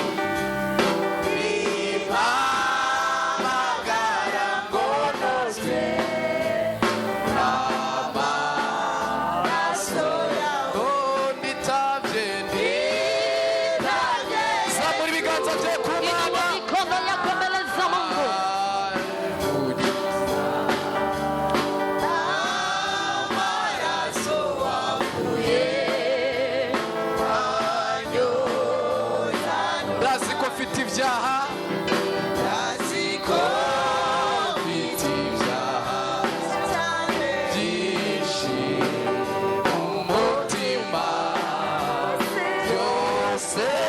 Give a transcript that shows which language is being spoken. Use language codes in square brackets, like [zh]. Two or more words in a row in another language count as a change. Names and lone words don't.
[rw] rimpamagara ngo nozwe n'amaraso yawe nditabye zamura ibiganza bye ku Mana [sw] mikono yako mbele za Mungu. [rw] Ndazi ko mfite ibyaha byinshi mu mutima byose